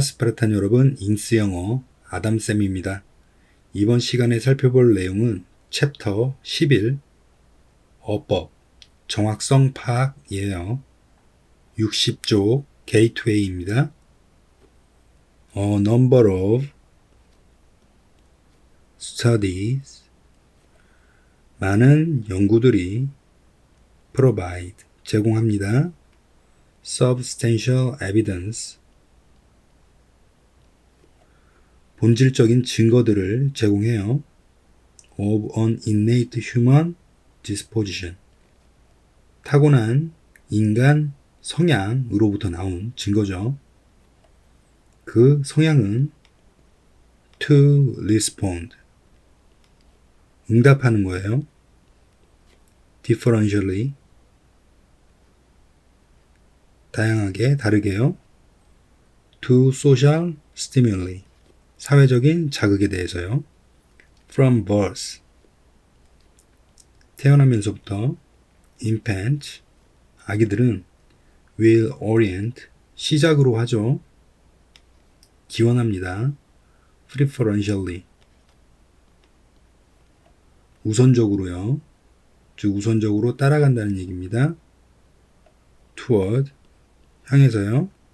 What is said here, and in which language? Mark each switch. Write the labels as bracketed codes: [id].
[ko] 스파르탄 여러분, 잉스 영어 아담쌤입니다. 이번 시간에 살펴볼 내용은 챕터 11 어법, 정확성 파악이에요. 60쪽 게이트웨이입니다. [en] A number of studies, [ko] 많은 연구들이 [en] provide, [ko] 제공합니다. [en] substantial evidence, [ko] 본질적인 증거들을 제공해요. [en] of an innate human disposition, [ko] 타고난 인간 성향으로부터 나온 증거죠. 그 성향은 [en] to respond, [ko] 응답하는 거예요. differentially, 다양하게, 다르게요. [en] to social stimuli, [ko] 사회적인 자극에 대해서요. [en] from birth, [ko] 태어나면서부터. [en] infant, 아기들은 will orient, [ko] 시작으로 하죠. 기원합니다. preferentially, 우선적으로요. 즉 우선적으로 따라간다는 얘기입니다. toward, 향해서요.